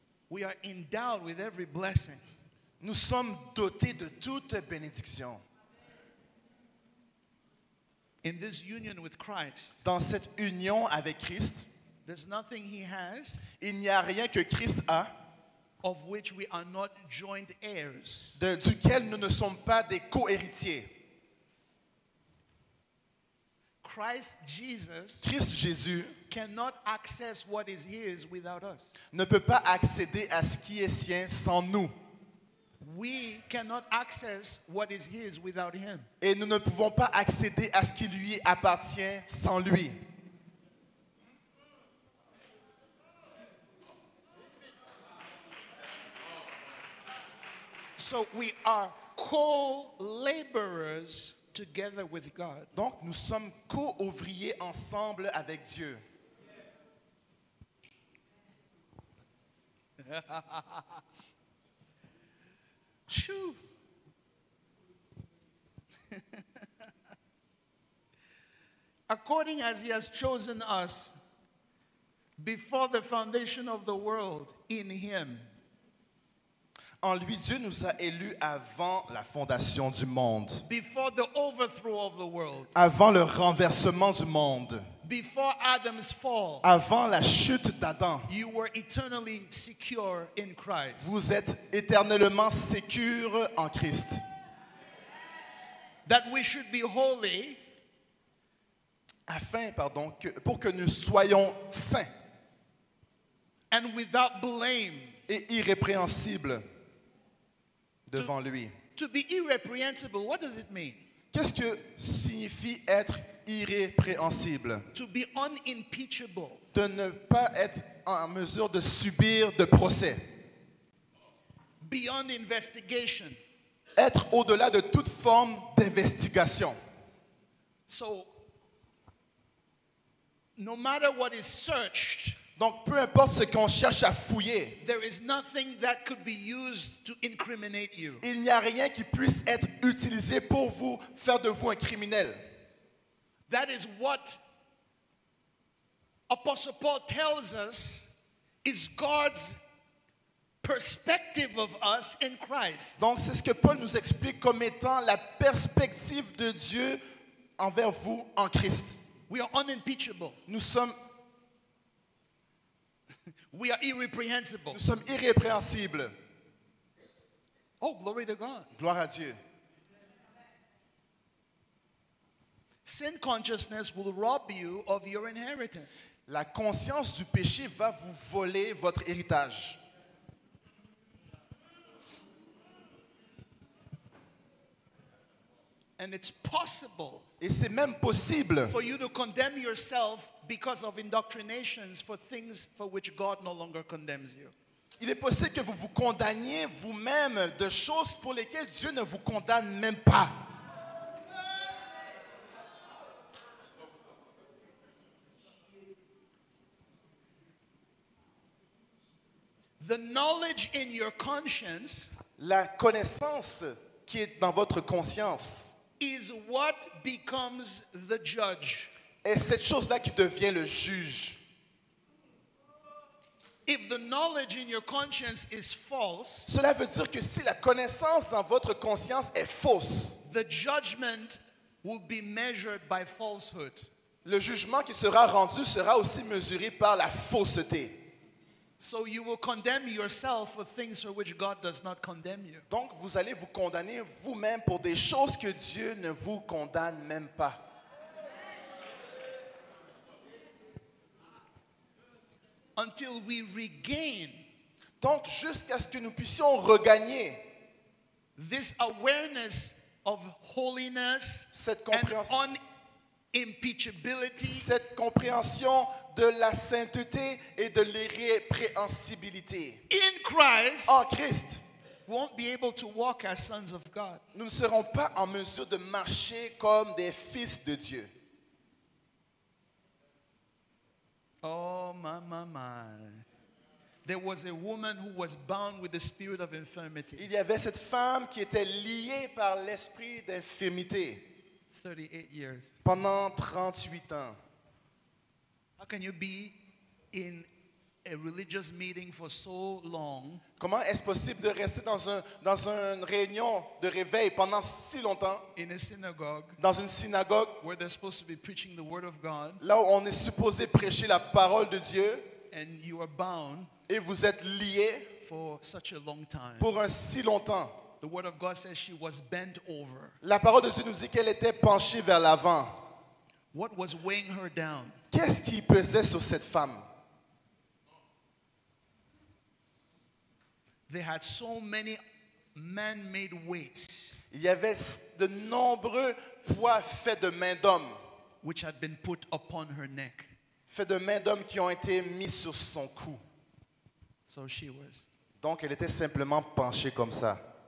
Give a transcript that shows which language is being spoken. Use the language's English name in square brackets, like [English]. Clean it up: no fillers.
[English] We are endowed with every blessing. [French] Nous sommes dotés de toute bénédiction. [English] In this union with Christ, [French] Dans cette union avec Christ, [English] there's nothing he has [French] il n'y a rien que Christ a, [English] of which we are not joint heirs. [French] duquel nous ne sommes pas des co-héritiers. [English] Christ Jesus [French] Christ Jésus [English] cannot access what is his without us. [French] ne peut pas accéder à ce qui est sien sans nous. [English] We cannot access what is his without him. [French] Et nous ne pouvons pas accéder à ce qui lui appartient sans lui. [English] So we are co-laborers together with God. [French] Donc nous sommes co-ouvriers ensemble avec Dieu. Shoo. [English] According as he has chosen us before the foundation of the world in him. [French] En lui, Dieu nous a élus avant la fondation du monde, [English] Before the overthrow of the world. [French] avant le renversement du monde, [English] Before Adam's fall. [French] avant la chute d'Adam. [English] You were eternally secure in Christ. [French] Vous êtes éternellement sécures en Christ. [English] That we should be holy. [French] Afin, pour que nous soyons saints [English] And without blame. [French] et irrépréhensibles devant lui. [English] To be irreprehensible, what does it mean? [French] Qu'est-ce que signifie être irrépréhensible? [English] To be unimpeachable. [French] De ne pas être en mesure de subir de procès. [English] Beyond investigation. [French] Être au-delà de toute forme d'investigation. [English] So, no matter what is searched, [French] Donc, peu importe ce qu'on cherche à fouiller, [English] there is nothing that could be used to incriminate you. [French] il n'y a rien qui puisse être utilisé pour vous faire de vous un criminel. [English] That is what Apostle Paul tells us is God's perspective of us in Christ. [French] Donc, c'est ce que Paul nous explique comme étant la perspective de Dieu envers vous en Christ. [English] We are unimpeachable. [French] Nous sommes [English] Irreprehensible. [French] Nous sommes irrépréhensibles. [English] Oh, glory to God. [French] Gloire à Dieu. [English] Sin consciousness will rob you of your inheritance. [French] La conscience du péché va vous voler votre héritage. [English] And it's possible [French] Et c'est même possible [English] for you to condemn yourself because of indoctrinations for things for which God no longer condemns you. [French] Il est possible que vous vous condamniez vous-même de choses pour lesquelles Dieu ne vous condamne même pas. [English] The knowledge in your conscience [French] La connaissance qui est dans votre conscience [English] is what becomes the judge. [French] est cette chose-là qui devient le juge. [English] If the knowledge in your conscience is false, [French] Cela veut dire que si la connaissance dans votre conscience est fausse, [English] the judgment will be measured by falsehood. [French] le jugement qui sera rendu sera aussi mesuré par la fausseté. [English] So you will condemn yourself for things for which God does not condemn you. [French] Donc vous allez vous condamner vous-même pour des choses que Dieu ne vous condamne même pas. [English] Until we regain [French] Donc jusqu'à ce que nous puissions regagner [English] this awareness of holiness [French] cette [English] and [French] compréhension, [English] unimpeachability, [French] cette compréhension de la sainteté et de l'irrépréhensibilité. [English] in Christ, [French] En Christ, [English] we won't be able to walk as sons of God. [French] nous ne serons pas en mesure de marcher comme des fils de Dieu. [English] Oh, my. There was a woman who was bound with the spirit of infirmity. [French] Il y avait cette femme qui était liée par l'esprit d'infirmité [English] 38 years. [French] pendant 38 ans. [English] How can you be in a religious meeting for so long [French] Comment est-ce possible de rester dans une réunion de réveil pendant si longtemps, [English] in a synagogue [French] dans une synagogue, [English] where they're supposed to be preaching the word of God, [French] là où on est supposé prêcher la parole de Dieu, [English] and you are bound [French] et vous êtes liés [English] for such a long time? [French] pour un si longtemps? [English] The word of God says she was bent over. [French] La parole de Dieu nous dit qu'elle était penchée vers l'avant. [English] What was weighing her down? [French] Qu'est-ce qui pesait sur cette femme? [English] They had so many man-made weights [French] Il y avait de nombreux poids faits de main d'homme, [English] which had been put upon her neck. [French] faits de main d'homme qui ont été mis sur son cou. [English] So she was. [French] Donc elle était simplement penchée comme ça.